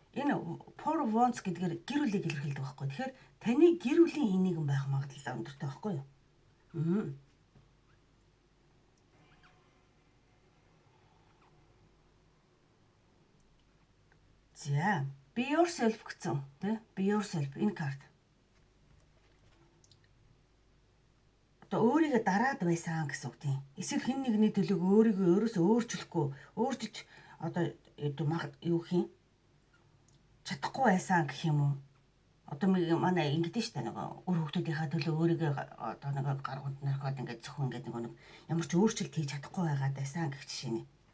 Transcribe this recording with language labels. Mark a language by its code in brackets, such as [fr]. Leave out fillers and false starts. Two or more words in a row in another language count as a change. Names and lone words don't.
[mn] Энэ Four of Wands гэдгээр гэр бүлийг илэрхийлдэг байхгүй. Тэгэхээр таны гэр бүлийн хийнэгэн байх магадлал өндөртэй байхгүй юу? За, [en] be yourself [mn] гэсэн те. [en] Be yourself [mn] энэ карт. Одоо өөрийгөө дараад байсан гэсэн үг тийм. Эсвэл хэн нэгний төлөв өөрийгөө өөрөөсөө өөрчилж одоо юу хийх чадахгүй байсан гэх юм уу? Одоо манай ингэдэж штэ нөгөө өр хүүхдүүдийнхаа төлөө өөрийгөө одоо нөгөө гаргууд нархаад ингээд зөвхөн ингээд нөгөө нэг ямар ч өөрчлөлт хийж чадахгүй байгаад байсан гэх жишээ нэ.